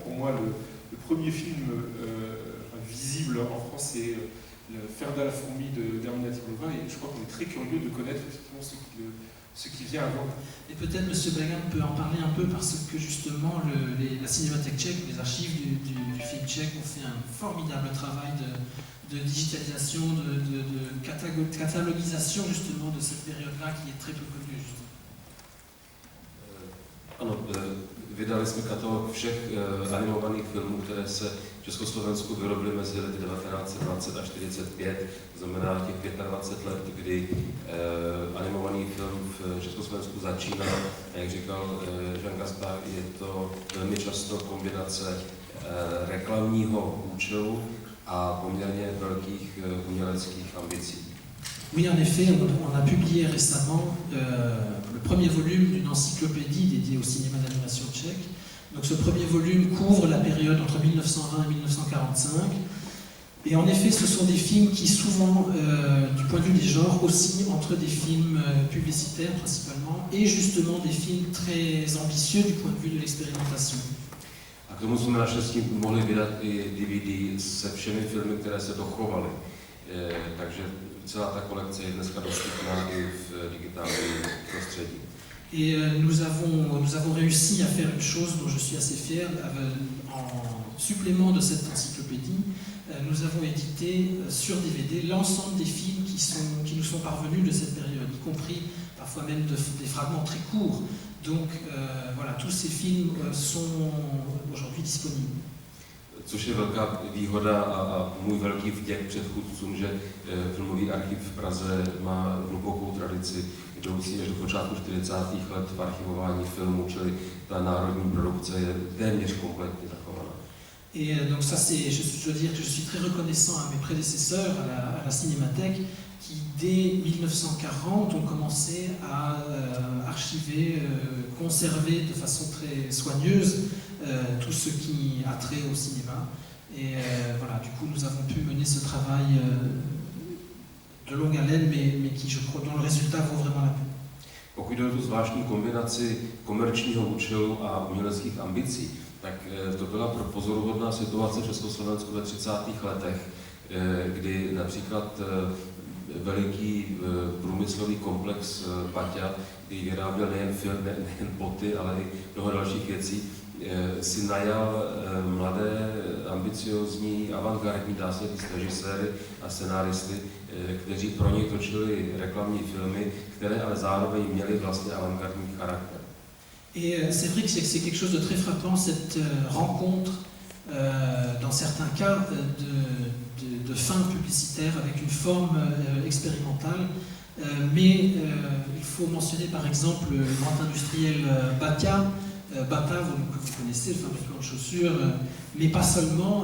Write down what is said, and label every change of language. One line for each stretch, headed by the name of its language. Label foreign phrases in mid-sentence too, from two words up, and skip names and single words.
French: Pour moi, le premier film visible en France, c'est le Ferda la fourmi d'Hermina Tikhonova, et je crois qu'on est très curieux de connaître effectivement ce qui vient avant. Et peut-être M. Bagan peut en parler un peu, parce que justement la Cinémathèque tchèque, les archives du film tchèque ont fait un formidable travail de digitalisation, de catalogisation justement de cette période-là qui est très peu connue.
Czech: Ano, vydali jsme katalog všech animovaných filmů, které se v Československu vyrobily mezi lety 1920 a 1945, to znamená těch 25 let, kdy animovaný film v Československu začínal. A jak říkal Jean Gaspard, je to velmi často kombinace reklamního účelu a poměrně velkých uměleckých ambicí.
French: Oui, en effet, on a publié récemment le premier volume d'une encyclopédie dédiée au cinéma d'animation tchèque. Donc ce premier volume couvre la période entre 1920 et 1945. Et en effet, ce sont des films qui souvent, du point de vue des genres, oscillent entre des films publicitaires principalement et justement des films très ambitieux du point de vue de l'expérimentation.
Czech: A k tomu jsme naštěstí mohli vydat i DVD se všemi filmy, které se dochovaly. Takže celá ta kolekce je dneska dostupná i v digitálním prostředí.
French: Et nous avons réussi à faire une chose dont je suis assez fier. En supplément de cette encyclopédie, nous avons édité sur DVD l'ensemble des films qui nous sont parvenus de cette période, y compris parfois même des fragments très courts. Donc voilà, tous ces films sont aujourd'hui disponibles.
Czech: Což je velká výhoda a můj velký vděk předchůdcům, že filmový archiv v Praze má hlubokou tradici, jdoucí až do počátku 40. let v archivování filmů, čili ta národní produkce je téměř kompletně zachovaná.
French: Et donc ça, je dois dire que je suis très reconnaissant à mes prédécesseurs à la Cinémathèque, qui dès 1940 ont commencé à archiver, conserver de façon très soigneuse tout ce qui a trait au cinéma. Et voilà, du coup, nous avons pu mener ce travail de longue haleine, mais qui, je crois, dont le résultat vaut vraiment la peine.
Czech: Pokud jde o tu zvláštní kombinaci komerčního účelu a uměleckých ambicí, tak to byla pozoruhodná situace v Československu ve 30. letech, kdy například veliký průmyslový komplex Baťa, který vyráběl nejen film, nejen boty, ale i mnoho dalších věcí, si najal mladé, ambiciozní, avantgardní, dá se říct, režiséry a scenáristy, kteří pro něj točili reklamní filmy, které ale zároveň měly vlastně avantgardní charakter.
French: Et c'est vrai que c'est quelque chose de très frappant, cette rencontre, dans certains cas, de fin publicitaire avec une forme expérimentale. Mais il faut mentionner par exemple le grand industriel Batia, Bata, que vous connaissez, le fabricant de chaussures, mais pas seulement.